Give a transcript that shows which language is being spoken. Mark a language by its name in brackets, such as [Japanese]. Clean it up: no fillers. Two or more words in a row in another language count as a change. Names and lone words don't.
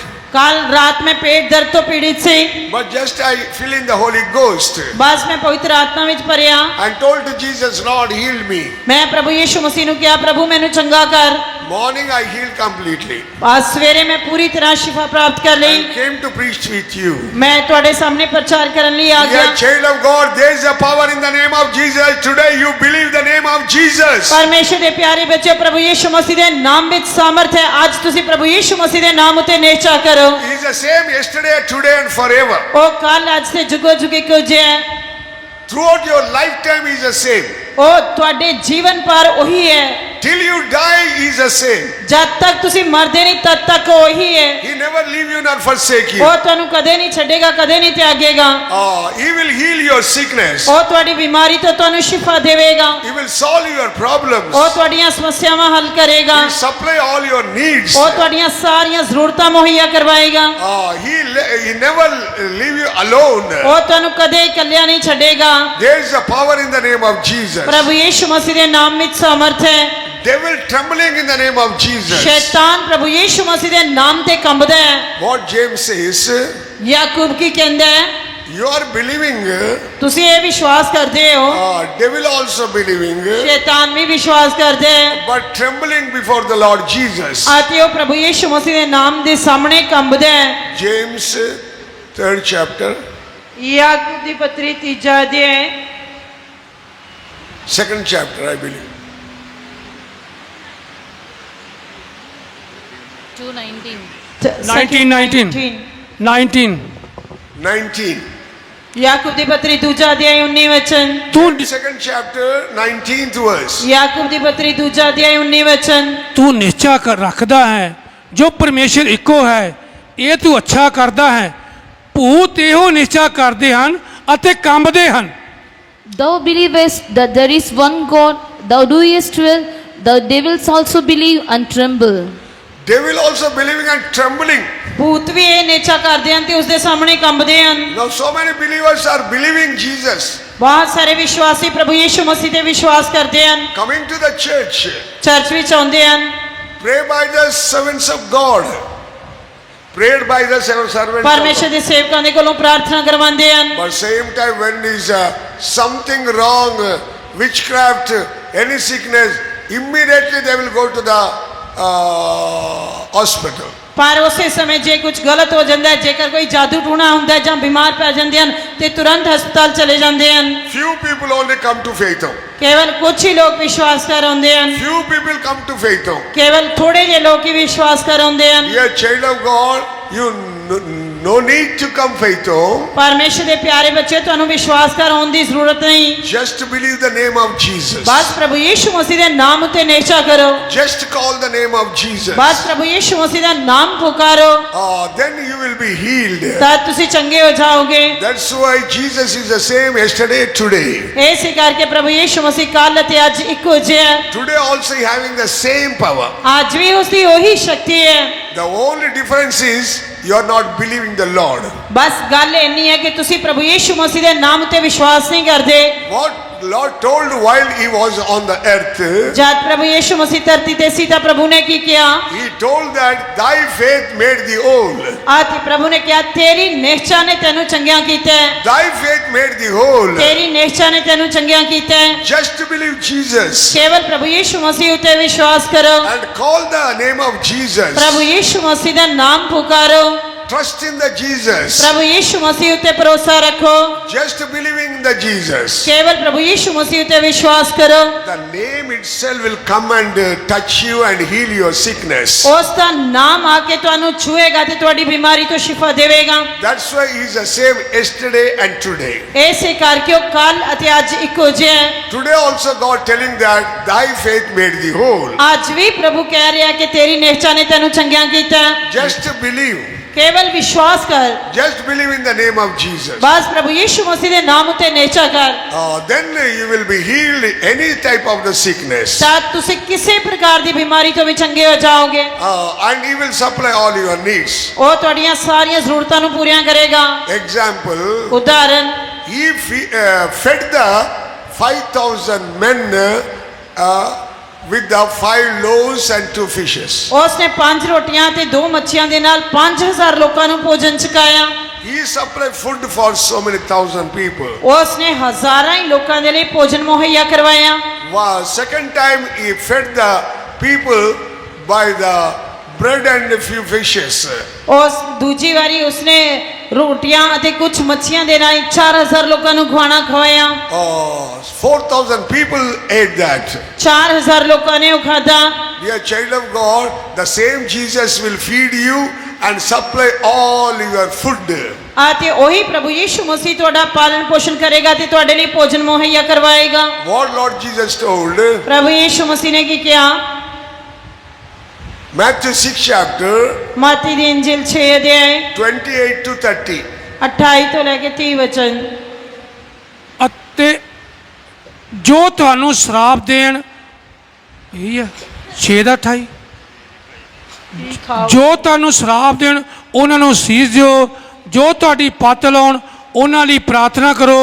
[Hindi] कल रात में पेट दर्द तो पीड़ित से [English] But just I feel in the Holy Ghost [Punjabi] ਬਸ ਮੈਂ ਪਵਿੱਤਰ ਆਤਮਾ ਵਿੱਚ ਭਰਿਆ [English] and told to Jesus, Lord, heal me. [Punjabi] ਮੈਂ ਪ੍ਰਭੂ ਯੀਸ਼ੂ ਮਸੀਹ ਨੂੰ ਕਿਹਾ ਪ੍ਰਭੂ ਮੈਨੂੰ ਚੰਗਾ ਕਰ। [English] Morning I healed completely. [Hindi] आज सवेरे मैं पूरी तरह शिफा प्राप्त कर ली। [English] I came to preach with you. [Punjabi] मैं ਤੁਹਾਡੇ ਸਾਹਮਣੇ ਪ੍ਰਚਾਰ ਕਰਨ ਲਈ ਆ ਗਿਆ। [English] Dear child of God, there is a power in the name of Jesus. Today you believe the name of Jesus. [Punjabi] ਪਰਮੇਸ਼ਰ ਦੇ ਪਿਆਰੇ ਬੱਚੇ ਪ੍ਰਭੂ ਯੀਸ਼ੂ ਮਸੀਹ ਦੇ ਨਾਮ ਵਿੱਚ ਸਮਰਥ ਹੈ। ਅੱਜ ਤੁਸੀਂ ਪ੍ਰਭੂ ਯੀਸ਼ੂ ਮਸੀਹ ਦੇ ਨਾਮ ਉਤੇ ਨਿਹਚਾ ਕਰੋ। [English] He is the same yesterday, today and forever. [Punjabi] ਉਹ ਕੱਲ ਅੱਜ ਤੇ ਜੁਗੋ ਜੁਗੀ ਕੋ ਜੇ ਹੈ। [English] Throughout your lifetime he is the same. [Punjabi] ਉਹ ਤੁਹਾਡੇ ਜੀਵਨ ਪਰ ਉਹੀ ਹੈ। [English] Till you die he is the same. [Punjabi] ਜਦ ਤੱਕ ਤੁਸੀਂ ਮਰਦੇ ਨਹੀਂ ਤਦ ਤੱਕ ਉਹੀ ਹੈ। [English] He never leave you nor forsake you. [Punjabi] ਉਹ ਤੁਹਾਨੂੰ ਕਦੇ ਨਹੀਂ ਛੱਡੇਗਾ ਕਦੇ ਨਹੀਂ ਤਿਆਗੇਗਾ। [English] He will heal your sickness. [Punjabi] ਉਹ ਤੁਹਾਡੀ ਬਿਮਾਰੀ ਤੋਂ ਤੁਹਾਨੂੰ ਸ਼ਿਫਾ ਦੇਵੇਗਾ। [English] He will solve your problems. [Punjabi] ਉਹ ਤੁਹਾਡੀਆਂ ਸਮੱਸਿਆਵਾਂ ਹੱਲ ਕਰੇਗਾ। [English] He will supply all your needs. [Punjabi] ਉਹ ਤੁਹਾਡੀਆਂ ਸਾਰੀਆਂ ਜ਼ਰੂਰਤਾਂ ਮੁਹੱਈਆ ਕਰਵਾਏਗਾ। [English] He never leave you alone. [Punjabi] ਉਹ ਤੁਹਾਨੂੰ ਕਦੇ ਇਕੱਲਿਆਂ ਨਹੀਂ ਛੱਡੇਗਾ। [English] There is a power in the name of Jesus. [Punjabi] ਪ੍ਰਭੂ ਯੀਸ਼ੂ ਮਸੀਹ ਦੇ ਨਾਮ ਵਿੱਚ ਸਮਰਥ ਹੈ। [English] Devil trembling in the name of Jesus. [Punjabi] ਸ਼ੈਤਾਨ ਪ੍ਰਭੂ ਯੀਸ਼ੂ ਮਸੀਹ ਦੇ ਨਾਮ ਤੇ ਕੰਬਦਾ ਹੈ। [English] What James says, [Punjabi] ਯਾਕੂਬ ਕੀ ਕਹਿੰਦਾ ਹੈ? [English] you are believing, [Punjabi] ਤੁਸੀਂ ਇਹ ਵਿਸ਼ਵਾਸ ਕਰਦੇ ਹੋ। [English] devil also believing, [Punjabi] ਸ਼ੈਤਾਨ ਵੀ ਵਿਸ਼ਵਾਸ ਕਰਦਾ ਹੈ [English] but trembling before the Lord Jesus. [Punjabi] ਅਤੇ ਉਹ ਪ੍ਰਭੂ ਯੀਸ਼ੂ ਮਸੀਹ ਦੇ ਨਾਮ ਦੇ ਸਾਹਮਣੇ ਕੰਬਦਾ ਹੈ। [English] James 3rd chapter, [Punjabi] ਯਾਕੂਬ ਦੀ ਪੱਤਰੀ 3 ਅਧਿਆਇ [English] 2nd chapter, I believe. 2:19. 19 [Punjabi] ਯਾਕੂਬ ਦੀ ਪੱਤਰੀ 2 ਅਧਿਆਇ 19 ਵਚਨ। ਤੂੰ [English] 2nd chapter, 19th verse. [Punjabi] ਯਾਕੂਬ ਦੀ ਪੱਤਰੀ 2 ਅਧਿਆਇ 19 ਵਚਨ। ਤੂੰ ਨਿਸ਼ਚਾ ਕਰ ਰੱਖਦਾ ਹੈ ਜੋ ਪਰਮੇਸ਼ਰ ਇੱਕੋ ਹੈ ਇਹ ਤੂੰ ਅੱਛਾ ਕਰਦਾ ਹੈ। ਭੂਤ ਇਹੋ ਨਿਸ਼ਚਾ ਕਰਦੇ ਹਨ ਅਤੇ ਕੰਬਦੇ ਹਨ। [English] Thou believest that there is one God, thou doest well, the devils also believe and tremble. Devil also believing and trembling. [Punjabi] ਭੂਤ ਵੀ ਇਹ ਨੇਚਾ ਕਰਦੇ ਹਨ ਤੇ ਉਸ ਦੇ ਸਾਹਮਣੇ ਕੰਬਦੇ ਹਨ। [English] Now so many believers are believing Jesus, [Punjabi] ਬਹੁਤ ਸਾਰੇ ਵਿਸ਼ਵਾਸੀ ਪ੍ਰਭੂ ਯੀਸ਼ੂ ਮਸੀਹ ਤੇ ਵਿਸ਼ਵਾਸ ਕਰਦੇ ਹਨ। [English] coming to the church, [Punjabi] ਚਰਚ ਵਿੱਚ ਆਉਂਦੇ ਹਨ। [English] pray by the servants of God, prayed by the servants of [Punjabi] ਪਰਮੇਸ਼ਰ [English] God. [Punjabi] ਦੇ ਸੇਵਕਾਂ ਦੇ ਕੋਲੋਂ ਪ੍ਰਾਰਥਨਾ ਕਰਵਾਉਂਦੇ ਹਨ। [English] But same time when there is something wrong, witchcraft, any sickness, immediately they will go to the hospital. [Punjabi] ਪਰ ਉਸੇ ਸਮੇਂ ਜੇ ਕੁਝ ਗਲਤ ਹੋ ਜਾਂਦਾ ਹੈ, ਜੇਕਰ ਕੋਈ ਜਾਦੂ ਟੂਣਾ ਹੁੰਦਾ ਹੈ ਜਾਂ ਬਿਮਾਰ ਪੈ ਜਾਂਦੇ ਹਨ ਤੇ ਤੁਰੰਤ ਹਸਪਤਾਲ ਚਲੇ ਜਾਂਦੇ ਹਨ। [English] Few people only come to faith home. [Punjabi] ਕੇਵਲ ਕੁਝ ਹੀ ਲੋਕ ਵਿਸ਼ਵਾਸ ਕਰ ਆਉਂਦੇ ਹਨ। [English] Few people come to faith home. [Punjabi] ਕੇਵਲ ਥੋੜੇ ਜਿਹੇ ਲੋਕ ਹੀ ਵਿਸ਼ਵਾਸ ਕਰ ਆਉਂਦੇ ਹਨ। [English] Dear child of God, you no need to come faith home. [Punjabi] ਪਰਮੇਸ਼ਰ ਦੇ ਪਿਆਰੇ ਬੱਚੇ ਤੁਹਾਨੂੰ ਵਿਸ਼ਵਾਸ ਕਰ ਆਉਣ ਦੀ ਜ਼ਰੂਰਤ ਨਹੀਂ। [English] Just believe the name of Jesus. [Punjabi] ਬਸ ਪ੍ਰਭੂ ਯੀਸ਼ੂ ਮਸੀਹ ਦੇ ਨਾਮ ਉਤੇ ਨਿਹਚਾ ਕਰੋ। [English] Just call the name of Jesus. [Punjabi] ਬਸ ਪ੍ਰਭੂ ਯੀਸ਼ੂ ਮਸੀਹ ਦਾ ਨਾਮ ਪੁਕਾਰੋ [English] Then you will be healed. [Punjabi] ਤਦ ਤੁਸੀਂ ਚੰਗੇ ਹੋ ਜਾਓਗੇ। [English] That's why Jesus is the same yesterday, today. [Punjabi] ਇਸੇ ਕਰਕੇ ਪ੍ਰਭੂ ਯੀਸ਼ੂ ਮਸੀਹ ਕੱਲ੍ਹ ਅਤੇ ਅੱਜ ਇੱਕੋ ਜਿਹਾ ਹੈ। [English] Today also having the same power. [Punjabi] ਅੱਜ ਵੀ ਉਸ ਦੀ ਉਹੀ ਸ਼ਕਤੀ ਹੈ। [English] The only difference is you are not believing the Lord. [Punjabi] ਬਸ ਗੱਲ ਇੰਨੀ ਹੈ ਕਿ ਤੁਸੀਂ ਪ੍ਰਭੂ ਯੀਸ਼ੂ ਮਸੀਹ ਦੇ ਨਾਮ ਉਤੇ ਵਿਸ਼ਵਾਸ ਨਹੀਂ ਕਰਦੇ। [English] What Lord told while he was on the earth, [Punjabi] ਜਦ ਪ੍ਰਭੂ ਯੀਸ਼ੂ ਮਸੀਹ ਧਰਤੀ ਤੇ ਸੀ ਤਾਂ ਪ੍ਰਭੂ ਨੇ ਕੀ ਕਿਹਾ? [English] he told that thy faith made thee whole. [Punjabi] ਆਤੀ ਪ੍ਰਭੂ ਨੇ ਕਿਹਾ ਤੇਰੀ ਨਿਹਚਾ ਨੇ ਤੈਨੂੰ ਚੰਗਿਆ ਕੀਤਾ ਹੈ। [English] Thy faith made thee whole. [Punjabi] ਤੇਰੀ ਨਿਹਚਾ ਨੇ ਤੈਨੂੰ ਚੰਗਿਆ ਕੀਤਾ ਹੈ। [English] Just believe Jesus [Punjabi] ਕੇਵਲ ਪ੍ਰਭੂ ਯੀਸ਼ੂ ਮਸੀਹ ਉਤੇ ਵਿਸ਼ਵਾਸ ਕਰੋ। [English] and call the name of Jesus. [Punjabi] ਪ੍ਰਭੂ ਯੀਸ਼ੂ ਮਸੀਹ ਦਾ ਨਾਮ ਪੁਕਾਰੋ। [English] Trust in the Jesus. [Punjabi] ਪ੍ਰਭੂ ਯੀਸ਼ੂ ਮਸੀਹ ਉਤੇ ਭਰੋਸਾ ਰੱਖੋ। [English] Just believing the Jesus. [Punjabi] ਕੇਵਲ ਪ੍ਰਭੂ ਯੀਸ਼ੂ ਮਸੀਹ ਉਤੇ ਵਿਸ਼ਵਾਸ ਕਰੋ। [English] The name itself will come and touch you and heal your sickness. [Punjabi] ਉਸ ਦਾ ਨਾਮ ਆ ਕੇ ਤੁਹਾਨੂੰ ਛੂਏਗਾ ਤੇ ਤੁਹਾਡੀ ਬਿਮਾਰੀ ਤੋਂ ਸ਼ਿਫਾ ਦੇਵੇਗਾ। [English] That's why he is the same yesterday and today. [Punjabi] ਇਸੇ ਕਰਕੇ ਉਹ ਕੱਲ ਅਤੇ ਅੱਜ ਇੱਕੋ ਜਿਹਾ ਹੈ। [English] Today also God telling that thy faith made thee whole. [Punjabi] ਅੱਜ ਵੀ ਪ੍ਰਭੂ ਕਹਿ ਰਿਹਾ ਕਿ ਤੇਰੀ ਨਿਹਚਾ ਨੇ ਤੈਨੂੰ ਚੰਗਿਆ ਕੀਤਾ ਹੈ। [English] Just believe. [Punjabi] ਕੇਵਲ ਵਿਸ਼ਵਾਸ ਕਰ, [English] Just believe in the name of Jesus. [Punjabi] ਬਸ ਪ੍ਰਭੂ ਯੀਸ਼ੂ ਮਸੀਹ ਦੇ ਨਾਮ ਉਤੇ ਨੇਚਾ ਕਰ, [English] Then you will be healed any type of the sickness. [Punjabi] ਤਾਂ ਤੁਸੀਂ ਕਿਸੇ ਪ੍ਰਕਾਰ ਦੀ ਬਿਮਾਰੀ ਤੋਂ ਵੀ ਚੰਗੇ ਹੋ ਜਾਓਗੇ। [English] And He will supply all your needs. [Punjabi] ਉਹ ਤੁਹਾਡੀਆਂ ਸਾਰੀਆਂ ਜ਼ਰੂਰਤਾਂ ਨੂੰ ਪੂਰੀਆਂ ਕਰੇਗਾ। [English] Example, [Punjabi] ਉਦਾਹਰਨ, [English] He fed the 5,000 men with the 5 loaves and 2 fishes. [Punjabi] ਉਸ ਨੇ 5 ਰੋਟੀਆਂ ਤੇ 2 ਮੱਛੀਆਂ ਦੇ ਨਾਲ 5000 ਲੋਕਾਂ ਨੂੰ ਭੋਜਨ ਛਕਾਇਆ। [English] He supplied food for so many thousand people. [Punjabi] ਉਸ ਨੇ ਹਜ਼ਾਰਾਂ ਹੀ ਲੋਕਾਂ ਦੇ ਲਈ ਭੋਜਨ ਮੁਹੱਈਆ ਕਰਵਾਇਆ। [English] Second time He fed the people by the bread and a few fishes. [Punjabi] ਉਸ ਦੂਜੀ ਵਾਰੀ ਉਸਨੇ ਰੋਟੀਆਂ ਅਤੇ ਕੁਝ ਮੱਛੀਆਂ ਦੇ ਨਾਲ 4000 ਲੋਕਾਂ ਨੂੰ ਖਾਣਾ ਖਵਾਇਆ। [English] 4,000 people ate that. [Punjabi] 4000 ਲੋਕਾਂ ਨੇ ਉਹ ਖਾਧਾ। [English] Dear child of God, the same Jesus will feed you and supply all your food. [Punjabi] ਅਤੇ ਉਹੀ ਪ੍ਰਭੂ ਯੀਸ਼ੂ ਮਸੀਹ ਤੁਹਾਡਾ ਪਾਲਣ ਪੋਸ਼ਣ ਕਰੇਗਾ ਤੇ ਤੁਹਾਡੇ ਲਈ ਭੋਜਨ ਮੁਹੱਈਆ ਕਰਵਾਏਗਾ। [English] What Lord Jesus told, [Punjabi] ਪ੍ਰਭੂ ਯੀਸ਼ੂ ਮਸੀਹ ਨੇ ਕੀ ਕਿਹਾ? [English] Matthew 6 chapter [Punjabi] ਮਤੀ ਦੀ ਇੰਜੀਲ 6 ਅਧਿਆਇ [English] 28 to 30. [Punjabi] 28 ਤੋਂ ਲੈ ਕੇ 30 ਵਚਨ। ਅਤੇ ਜੋ ਤੁਹਾਨੂੰ ਸ਼ਰਾਪ ਦੇਣ, ਇਹੀ ਹੈ 6 ਦਾ 28, ਜੋ ਤੁਹਾਨੂੰ ਸ਼ਰਾਪ ਦੇਣ ਉਹਨਾਂ ਨੂੰ ਸੀਸ ਦਿਓ, ਜੋ ਤੁਹਾਡੀ ਪੱਤ ਲਾਉਣ ਉਹਨਾਂ ਲਈ ਪ੍ਰਾਰਥਨਾ ਕਰੋ।